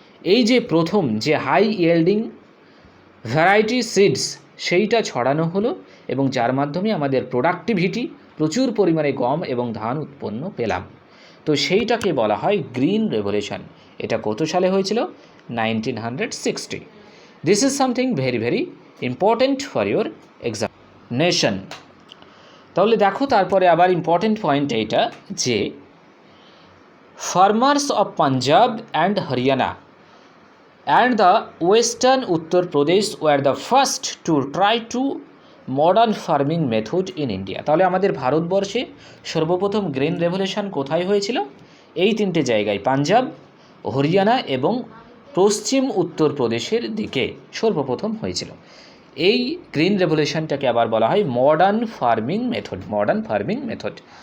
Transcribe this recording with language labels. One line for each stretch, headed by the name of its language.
Bangla: এই যে প্রথম যে হাই ইয়েল্ডিং ভ্যারাইটি সিডস, সেইটা ছড়ানো হলো এবং যার মাধ্যমে আমাদের প্রোডাক্টিভিটি, প্রচুর পরিমাণে গম এবং ধান উৎপন্ন পেলাম। তো সেইটাকে বলা হয় গ্রিন রেভলিউশন। এটা কত সালে হয়েছিল?
English: 1960। This is something very important for your examination.
Bangla: তাহলে দেখো তারপরে আবার ইম্পর্ট্যান্ট পয়েন্ট এইটা যে
English: Farmers of Punjab and Haryana and the western Uttar Pradesh were the first to try to modern farming method in India.
Bangla: তাহলে আমাদের ভারতবর্ষে সর্বপ্রথম গ্রিন রেভলিউশন কোথায় হয়েছিল? এই 3টে জায়গায়, পাঞ্জাব, হরিয়ানা এবং পশ্চিম উত্তরপ্রদেশের দিকে সর্বপ্রথম হয়েছিল। এই গ্রিন রেভলিউশনটাকে আবার বলা হয় মডার্ন ফার্মিং মেথড।